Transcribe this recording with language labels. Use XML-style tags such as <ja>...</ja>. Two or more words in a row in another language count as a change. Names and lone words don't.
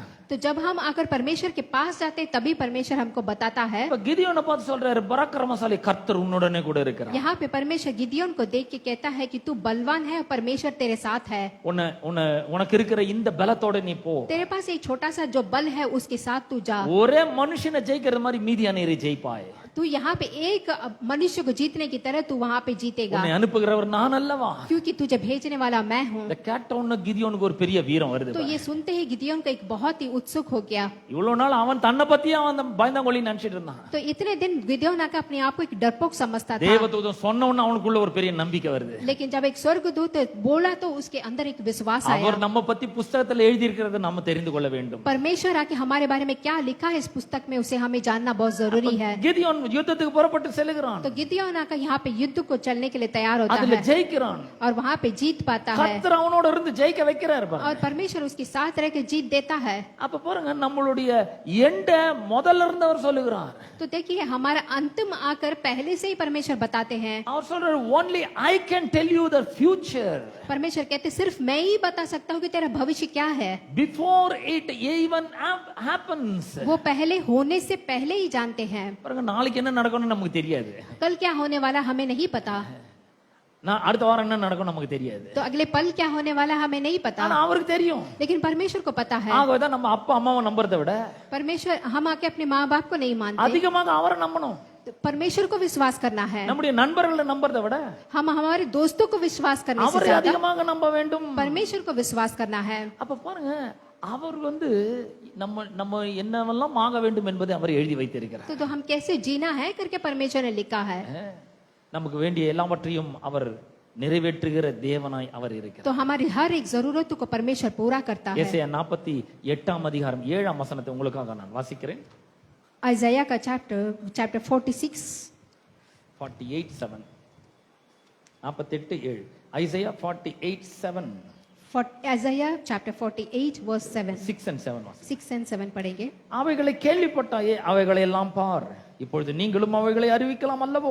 <hi>तो जब हम आकर परमेश्वर के पास जाते हैं तभी परमेश्वर हमको बताता है।</hi> <ta>இப்ப கிதியோனை பார்த்து சொல்றாரு பராக்கிரமசாலி கர்த்தர் உன்னுடனே கூட இருக்கிறார்.</ta> <hi>यहाँ पे परमेश्वर गिदियोन को देख के कहता है कि तू बलवान है और परमेश्वर तेरे साथ है।</hi> <ta>உனக்கு இருக்கிற இந்த பலத்தோட நீ போ.</ta> <hi>तेरे पास एक छोटा सा जो बल है उसके साथ तू जा।</hi> <ta>ஒரே மனுஷனை ஜெயிக்கிற மாதிரி மீதியானீரை ஜெயிப்பாய்.</ta> <hi>तू यहाँ पे एक मनुष्य को जीतने की तरह तू वहाँ पे जीतेगा,</hi> <ta>உன்னை அனுப்புகிறவர் நான் அல்லவா?</ta> <hi>क्योंकि तुझे भेजने वाला मैं हूँ।</hi> <ta>இந்த கேட்டவுடனே கிதியோனுக்கு ஒரு பெரிய வீரம் வருது</ta> <hi>तो ये सुनते ही गिदियोन का एक बहुत ही उत्सुक हो गया।</hi> <ta>இவ்வளவு நாள் அவன் தன்னை பத்தியே அவன் பயந்தாங்கொள்ளி நினைச்சிட்டு இருந்தான்.</ta> <hi>तो इतने दिन गिदियोन आकर अपने आप को एक डरपोक समझता था,</hi> <ta>தேவதூதன் சொன்ன உடனே அவனுக்குள்ள ஒரு பெரிய நம்பிக்கை வருது.</ta> <hi>लेकिन जब एक स्वर्गदूत बोला तो उसके अंदर एक विश्वास आया।</hi> <ta>அவர் நம்ம பத்தி புத்தகத்துல எழுதி இருக்கிறத நம்ம தெரிந்து கொள்ள வேண்டும்.</ta> <hi>परमेश्वर आके हमारे बारे में क्या लिखा है इस पुस्तक में, उसे हमें जानना बहुत जरूरी है।</hi> <ta>கிதியோன் யுத்தத்துக்கு புறப்பட்டு செல்கிறான்,</ta> <hi>तो गिदियोन आकर यहाँ पे युद्ध को चलने के लिए तैयार होता</hi> <ta>அதுல</ta> <hi>है</hi> <ta>ஜெயிக்கிறான்.</ta> <hi>और वहाँ पे जीत पाता है,</hi> <ta>கர்த்தர் அவனோட இருந்து ஜெயிக்க வைக்கிறார் பாருங்க.</ta> <hi>और परमेश्वर उसके साथ रह के जीत देता है।</hi> <ta>அப்ப பாருங்க நம்மளுடைய எண்ட முதல்ல இருந்து அவர் சொல்லுகிறார்.</ta> <hi>तो देखिए हमारा अंतिम आकर पहले से ही परमेश्वर बताते हैं।</hi> <ta>அவர் சொல்றாரு</ta> <en>only I can tell you the future.</en> <hi>परमेश्वर कहते सिर्फ मैं ही बता सकता हूँ कि तेरा भविष्य क्या है,</hi> <en>Before it even happens.</en> <hi>वो पहले होने से पहले ही जानते हैं।</hi> <ta>பாருங்க நாளைக்கு என்ன நடக்கும்னு நமக்கு தெரியாது,</ta> <hi>कल क्या होने वाला हमें नहीं पता,</hi> <ta>நான் அடுத்த வாரம் என்ன நடக்கும் நமக்கு தெரியாது,</ta> <hi>तो अगले पल क्या होने वाला हमें नहीं</hi> <ta>ஆனா</ta> <hi>पता,</hi> <ta>அவருக்கு தெரியும்.</ta> <hi>लेकिन परमेश्वर को पता है।</hi> <ta>ஆகவேதான் நம்ம அப்பா அம்மாவை நம்புறதை விட</ta> <hi>परमेश्वर हम आके अपने माँ बाप को नहीं मानते,</hi> <ta>அதிகமாக அவரை நம்பணும்.</ta> <hi>तो परमेश्वर को विश्वास करना है।</hi> <ta>நம்முடைய நண்பர்களை நம்புறதை விட</ta> <hi>हम हमारे दोस्तों को विश्वास करने से</hi> <ta>அவரை</ta> <hi>ज्यादा</hi> <ta>அதிகமாக நம்ப வேண்டும்.</ta> <hi>परमेश्वर को विश्वास करना है।</hi> <ta>அப்ப பாருங்க அவர் நம்ம என்னவெல்லாம் ஆக வேண்டும் என்பதை அவர் எழுதி வைத்திருக்கிறார்.</ta> <hi>तो हम कैसे जीना है करके परमेश्वर ने लिखा है।</hi> <ta>நமக்கு வேண்டிய எல்லாவற்றையும் அவர் நிறைவேற்றுகிற தேவனாய் அவர் இருக்கிறார்.</ta> <hi>तो हमारी हर एक जरूरतों को परमेश्वर पूरा करता है।</hi> <ta>எசேயா 48 அதிகாரம் 7 வசனத்தை உங்களுக்காக நான் வாசிக்கிறேன்.</ta> <hi>आइज़ाया का चैप्टर 46</hi> <ta>48:7 48:7 ஐசையா 48:7</ta> <hi>आइज़ाया चैप्टर 48 वर्स 7</hi> <ta>6 and 7 வாசி.</ta> <hi>6 and 7 पढ़ेंगे।</hi> <ta>அவைகளை கேள்விப்பட்டாயே, அவைகளை எல்லாம் பார், இப்பொழுது நீங்களும் அவைகளை அறிவிக்கலாம் அல்லவோ.</ta>